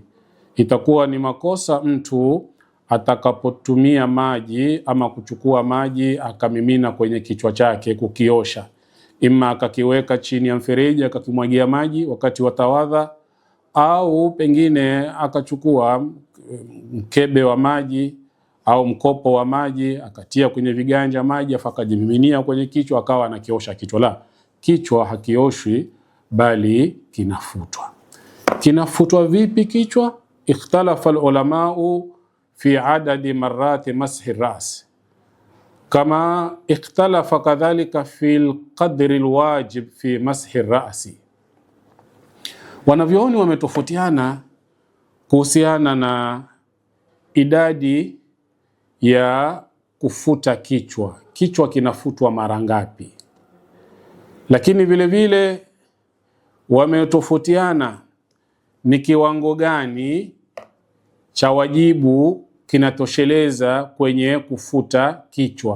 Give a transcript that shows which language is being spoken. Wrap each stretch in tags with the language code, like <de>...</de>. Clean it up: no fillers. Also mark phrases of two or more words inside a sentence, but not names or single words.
<sw>Itakuwa ni makosa mtu atakapotumia maji ama kuchukua maji akamimina kwenye kichwa chake kukiosha, ima akakiweka chini ya mfereji akakimwagia maji wakati wa tawadha, au pengine akachukua mkebe wa maji au mkopo wa maji akatia kwenye viganja maji afa akajimiminia kwenye kichwa akawa anakiosha kichwa. La, kichwa hakioshwi bali kinafutwa. Kinafutwa vipi kichwa?</sw> <ar>اختلف العلماء في عدد مرات مسح الرأس كما اختلف كذلك في القدر الواجب في مسح الرأس.</ar> <sw>Wanavyoni wametofautiana kuhusiana na idadi ya kufuta kichwa. Kichwa kinafutwa mara ngapi? Lakini vile vile wametofautiana ni kiwango gani cha wajibu kinatosheleza kwenye kufuta kichwa.</sw>